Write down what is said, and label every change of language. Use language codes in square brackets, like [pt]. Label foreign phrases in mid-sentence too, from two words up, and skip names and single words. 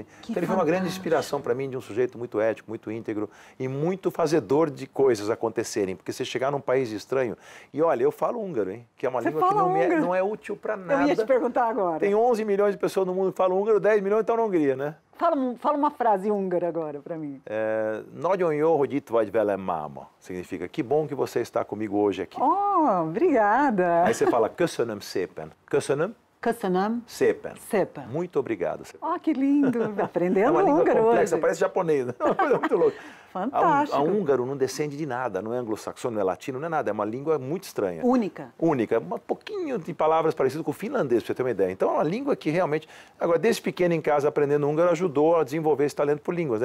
[pt] Então ele foi uma grande inspiração para mim de um sujeito muito ético, muito íntegro e muito fazedor de coisas acontecerem. Porque você chegar num país estranho, e olha, eu falo húngaro, hein? Que é uma língua que não é útil para nada. Eu ia te perguntar agora. Tem 11 milhões de pessoas no mundo que falam húngaro, 10 milhões estão na Hungria, né? Fala uma frase húngara agora para mim. [hu] Nagyon jó, hogy itt vagy velem, máma. [pt] Significa, que bom que você está comigo hoje aqui. Oh, obrigada. Aí você fala, [hu] köszönöm szépen. Köszönöm? Köszönöm szépen. Szépen. [pt] Muito obrigado. Oh, que lindo. Aprendendo uma língua húngaro complexa, hoje. parece japonês. É uma coisa muito louca. Fantástico. A húngaro não descende de nada, não é anglo-saxônico, não é latino, não é nada. É uma língua muito estranha. Única. Única. Um pouquinho de palavras parecidas com o finlandês, para você ter uma ideia. Então é uma língua que realmente... Agora, desde pequeno em casa, aprendendo húngaro, ajudou a desenvolver esse talento por línguas, né?